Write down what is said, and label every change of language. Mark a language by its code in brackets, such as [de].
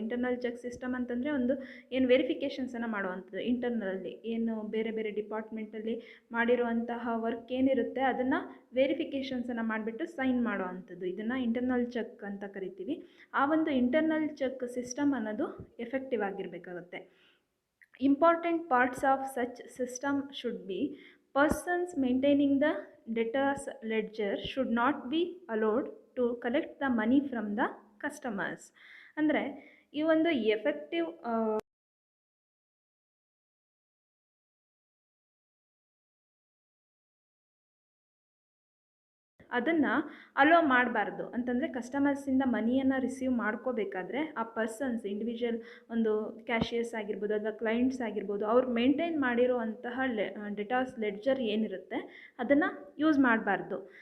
[kn] Internal check system ಅಂತಂದರೆ ಒಂದು ಏನು ವೆರಿಫಿಕೇಷನ್ಸನ್ನು ಮಾಡುವಂಥದ್ದು, ಇಂಟರ್ನಲ್ಲಿ ಏನು ಬೇರೆ ಬೇರೆ ಡಿಪಾರ್ಟ್ಮೆಂಟಲ್ಲಿ ಮಾಡಿರುವಂತಹ ವರ್ಕ್ ಏನಿರುತ್ತೆ ಅದನ್ನು ವೆರಿಫಿಕೇಷನ್ಸನ್ನು ಮಾಡಿಬಿಟ್ಟು ಸೈನ್ ಮಾಡುವಂಥದ್ದು, ಇದನ್ನು ಇಂಟರ್ನಲ್ ಚೆಕ್ ಅಂತ ಕರಿತೀವಿ. ಆ ಒಂದು ಇಂಟರ್ನಲ್ ಚೆಕ್ ಸಿಸ್ಟಮ್ ಅನ್ನೋದು effective ಆಗಿರಬೇಕಾಗುತ್ತೆ. [en] Important parts of such system should be persons maintaining the debtors ledger should not be allowed to collect the money from the customers. [kn] ಅಂದರೆ ಈ ಒಂದು ಎಫೆಕ್ಟಿವ್ ಅದನ್ನು ಅಲೋ ಮಾಡಬಾರ್ದು. ಅಂತಂದರೆ ಕಸ್ಟಮರ್ಸಿಂದ ಮನಿಯನ್ನು ರಿಸೀವ್ ಮಾಡ್ಕೋಬೇಕಾದ್ರೆ ಆ ಪರ್ಸನ್ಸ್ ಇಂಡಿವಿಜುವಲ್ ಒಂದು ಕ್ಯಾಶಿಯರ್ಸ್ ಆಗಿರ್ಬೋದು ಅಥವಾ ಕ್ಲೈಂಟ್ಸ್ ಆಗಿರ್ಬೋದು ಅವ್ರು ಮೇಂಟೈನ್ ಮಾಡಿರುವಂತಹ ಡೆಟಾರ್ಸ್ ಲೆಡ್ಜರ್ ಏನಿರುತ್ತೆ ಅದನ್ನು ಯೂಸ್ ಮಾಡಬಾರ್ದು.